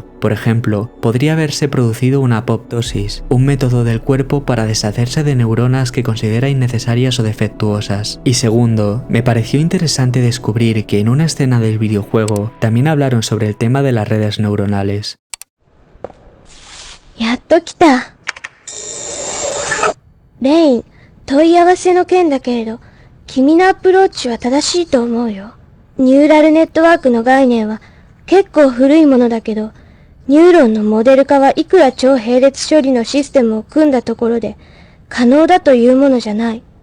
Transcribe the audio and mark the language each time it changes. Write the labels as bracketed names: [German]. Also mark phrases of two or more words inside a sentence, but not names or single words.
[Spanish] Por ejemplo, podría haberse producido una apoptosis, un método del cuerpo para deshacerse de neuronas que considera innecesarias o defectuosas. Y segundo, me pareció interesante descubrir que en una escena del videojuego también hablaron sobre el tema de las redes neuronales. [Japanese] やっと来た。レイン、問い合わせの件だけれど、君のアプローチは正しいと思うよ。 [English] neural network [Japanese] の概念は結構古いものだけど、ニューロンのモデル化はいくら超並列処理のシステムを組んだところで可能だというものじゃない。